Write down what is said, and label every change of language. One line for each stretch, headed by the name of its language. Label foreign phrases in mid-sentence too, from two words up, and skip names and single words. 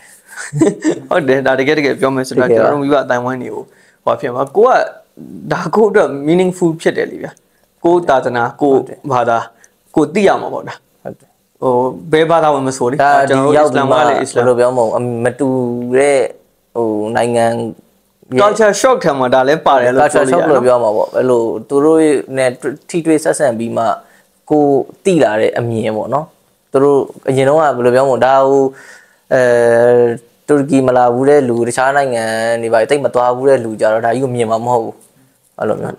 Burmese: ဟုတ်တယ်ဒါတကယ်ပြောမယ်ဆိုတော့ကျွန်တော်တို့မိဘအတိုင်းဝိုင်းတွေကိုဟောဖြစ်မှာကိုကဒါကိုအတွက် meaningful ဖြစ်တယ်လေဗျာကိုသာသနာကိုဘာသာကိုသိရမှာပေါ့ဒါ ဟုတ်တယ် ဟိုဘယ်ဘာသာဝင်မဆိုလေ ကျွန်တော်တို့အစ္စလာမ်ကလည်းအစ္စလာမ်လို့ပြောမဟုတ်မတူတဲ့ဟိုနိုင်ငံ
English: culture shock
Burmese: ထမှာဒါလည်းပါတယ်လို့
English: culture shock
Burmese: လို့ပြောမှာပေါ့အဲ့လိုသူတို့နဲ့ထိတွေ့ဆက်ဆံပြီးမှကိုတိလာတဲ့အမြင်ပေါ့နော်သူတို့အရင်တော့ကဘယ်လိုပြောမလဲဒါဟိုတူရကီမလာဘူးတဲ့လူတခြားနိုင်ငံတွေပါတိတ်မသွားဘူးတဲ့လူကြတော့ဒါကြီးကိုမြင်မှာမဟုတ်ဘူးအဲ့လိုမျိုး